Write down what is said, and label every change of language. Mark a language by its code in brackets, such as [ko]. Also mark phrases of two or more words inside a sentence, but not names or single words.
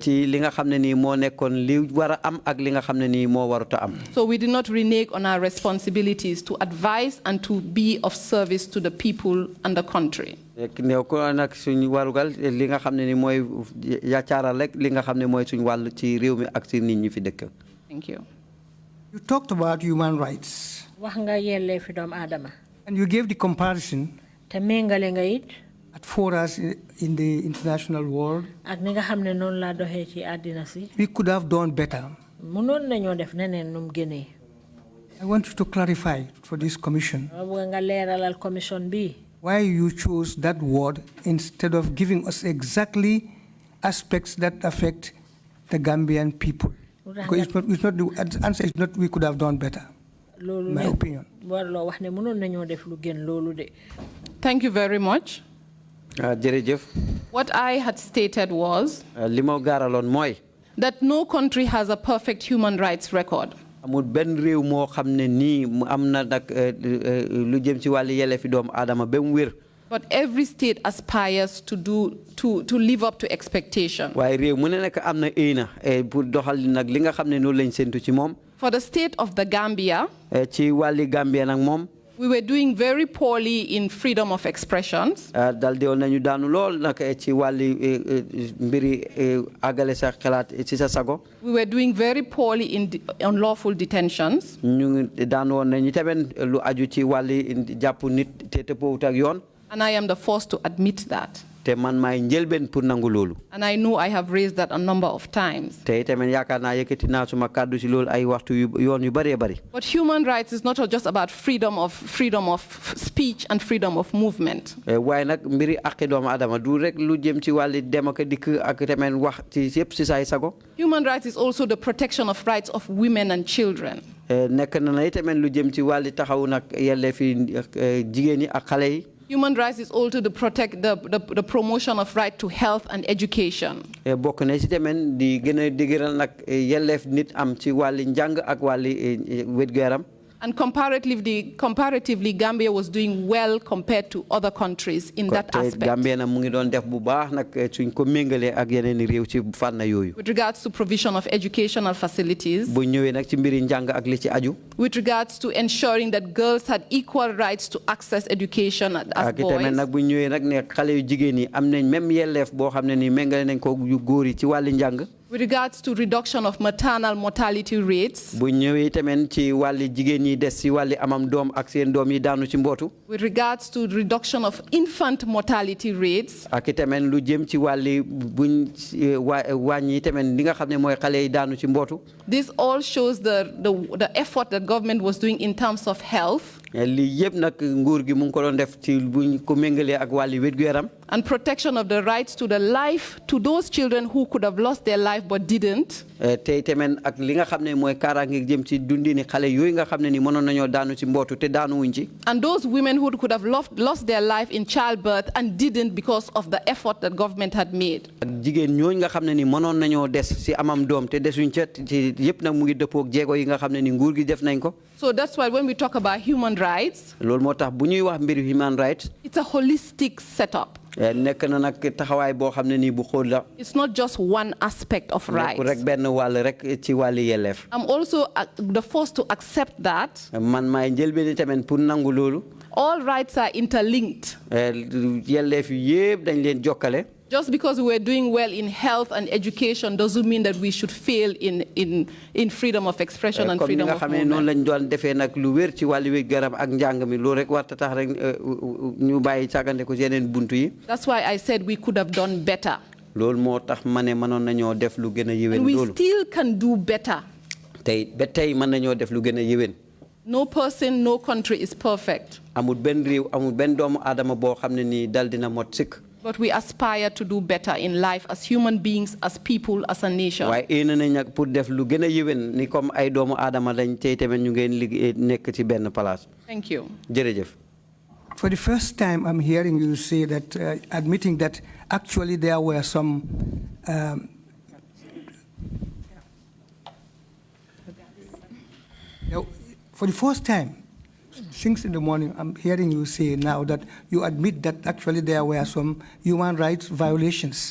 [en] So we did not renege on our responsibilities to advise and to be of service to the people and the country. Thank you. You talked about human rights. [wo] Wax nga yelleefi doomu aadama. [en] And you gave the comparison [wo] Te méngale nga it. [en] at forums in the international world. [wo] Ak ni nga xam ne noonu laa doxee ci àddina si. [en] We could have done better. [wo] Mënoon nañoo def neneen num gënee. [en] I want you to clarify for this commission [wo] Nga leeralal commission bi. [en] why you chose that word instead of giving us exactly aspects that affect the Gambian people. Because it's not the answer is not we could have done better. My opinion. Thank you very much. What I had stated was that no country has a perfect human rights record. [wo] Amul ben rew mo xamne ni amna nak lu jëm ci wali yelefi doom adama bem wër. [en] But every state aspires to live up to expectation. [wo] Waye rew mu ne nek amna éena pour doxal nak li nga xamne no lañ sentu ci mom. [en] For the state of the Gambia, [wo] ci wali Gambia nak mom [en] we were doing very poorly in freedom of expressions. [wo] Dal de nañu daanu lol nak ci wali mbiri agale sa xalat ci sa sago. [en] We were doing very poorly in unlawful detentions. [wo] Ñu daanu nañu taben lu aju ci wali japp nit te teppowut ak yoon. [en] And I am the first to admit that. [wo] Te man may njëlben pour nangu lolu. [en] And I know I have raised that a number of times. [wo] Te tamen yaakaar naa yëkkati naa suma kàddu ci loolu ay waxtu yoon yu bari bari. [en] But human rights is not just about freedom of speech and freedom of movement. [wo] Waaye nag mbiri àqi doomu adama du rek lu jëm ci wàlli dem ak dikk ak tamen wax ci yëpp ci say sago. [en] Human rights is also the protection of rights of women and children. [wo] Nekk na tamen lu jëm ci wàlli taxaw nag yelleefi jigéen ñi ak xale yi. [en] Human rights is also to protect the promotion of right to health and education. [wo] Bokk na ci tamen di gën a digëral nag yelleef nit am ci wàlli njàng ak wàlli wér-gu-yaram. [en] And comparatively, Gambia was doing well compared to other countries in that aspect. [wo] Gambia na mu ngi doon def bu baax nag suñ ko méngalee ak yeneen réew ci fànn yooyu. [en] With regards to provision of educational facilities. [wo] Bu ñëwee nag ci mbiri njàng ak li ci aju. [en] With regards to ensuring that girls had equal rights to access education as boys. [wo] Ak tamit nag bu ñëwee nag ne xale yu jigéen yi am nañ même yelleef boo xam ne ni méngale nañ ko yu góor yi ci wàlli njàng. [en] With regards to reduction of maternal mortality rates. [wo] Bu ñëwee tamit ci wàlli jigéen ñi des ci wàlli amam doom ak seen doom yi daanu ci mbootu. [en] With regards to reduction of infant mortality rates. [wo] Ak tamit lu jëm ci wàlli buñ wàññi tamit li nga xam ne mooy xale yi daanu ci mbootu. [en] This all shows the effort that government was doing in terms of health. [wo] Lii yëpp nag nguur gi mu ngi ko doon def ci buñ ko méngalee ak wàlli wér-gu-yaram. [en] And protection of the rights to the life to those children who could have lost their life but didn't. [wo] Tey tamit ak li nga xam ne mooy kaaraange jëm ci dundini xale yooyu nga xam ne ni mënoon nañoo daanu ci mbootu te daanu wuñ ci. [en] And those women who could have lost their life in childbirth and didn't because of the effort that government had made. [wo] Ak jigéen ñooñu nga xam ne ni mënoon nañoo des ci amam doom te desuñ ca ci yëpp nag mu ngi dëppoo ak jéego yi nga xam ne ni nguur gi def nañ ko. [en] So that's why when we talk about human rights. [wo] Loolu moo tax bu ñuy wax mbiri [en] human rights. It's a holistic setup. [wo] Nekk na nag taxawaay boo xam ne nii bu xool la. [en] It's not just one aspect of rights. [wo] Nekk rek benn wàll rek ci wàlli yelleef. [en] I'm also the first to accept that. [wo] Man maay njëlbéen tamit pour nangu loolu. [en] All rights are interlinked. [wo] Yelleef yëpp dañ leen jokkale. [en] Just because we were doing well in health and education doesn't mean that we should fail in freedom of expression and freedom of movement. [wo] Noonu lañ doon defee nag lu wér ci wàllu wér-gu-yaram ak njàng mi loolu rek warta tax rek ñu bàyyi càggante ko ci yeneen buntu yi. [en] That's why I said we could have done better. [wo] Loolu moo tax ma ne mënoon nañoo def lu gën a yéwén [en] And we [wo] loolu. [en] still can do better. [wo] Tey ba tey mën nañoo def lu gën a yéwén. [en] No person, no country is perfect. [wo] Amul benn réew amul benn doomu aadama boo xam ne nii dal dina mot sikk. [en] But we aspire to do better in life as human beings, as people, as a nation. [wo] Waaye yéene nañ nag pour def lu gën a yéwén ni comme ay doomu aadama lañ tey tamit ñu ngeen liggéey nekk ci benn place. [en] Thank you. [wo] Jërëjëf. [en] For the first time, I'm hearing you say that, admitting that actually there were some for the first time, since in the morning, I'm hearing you say now that you admit that actually there were some human rights violations.